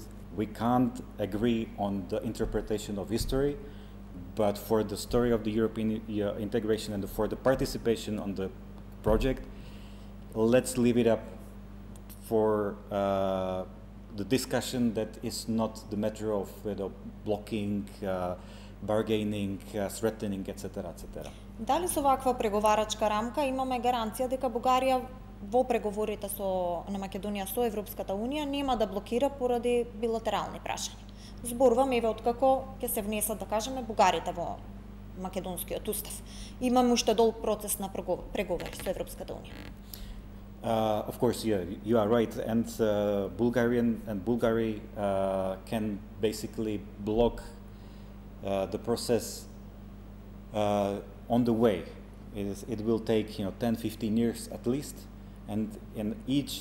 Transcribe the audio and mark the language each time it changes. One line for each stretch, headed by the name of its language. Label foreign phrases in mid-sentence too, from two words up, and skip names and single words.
English: We can't agree on the interpretation of history, but for the story of the European integration and for the participation on the project, let's leave it up for the discussion that is not the matter of blocking, bargaining, threatening, etc., etc.
Macedonian: Дали со ваква преговарачка рамка имаме гаранција дека Бугарија во преговорите на Македонија со Европската Унија нема да блокира поради билатерални прашања? Зборувам еве откако ќе се внесат, да кажеме, бугарите во македонскиот устав. Имаме уште долг процес на преговори со Европската Унија.
English: Of course, yeah, you are right, and Bulgaria can basically block the process on the way. It will take 10-15 years at least, and in each.